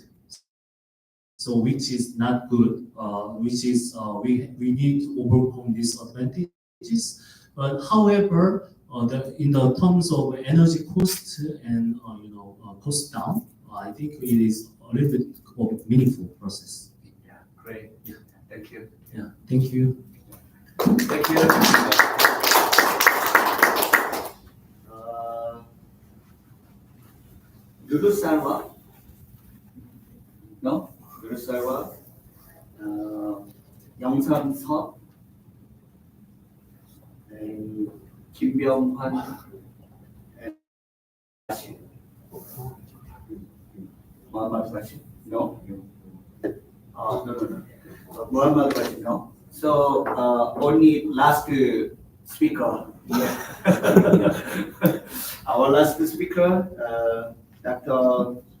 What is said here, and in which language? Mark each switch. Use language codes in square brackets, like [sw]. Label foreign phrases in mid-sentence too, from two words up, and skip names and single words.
[en] So which is not good, which is we need to overcome these advantages. But however, in the terms of energy cost and cost down, I think it is a little bit of a meaningful process. Yeah, great. Yeah. Thank you. Yeah, thank you. Thank you. Dulu Sarwa? No? Dulu Sarwa? 영선서? 김병환? Muhammad Bashir? No? No. Muhammad Bashir, no? So only last speaker. Yeah. Our last speaker, Dr.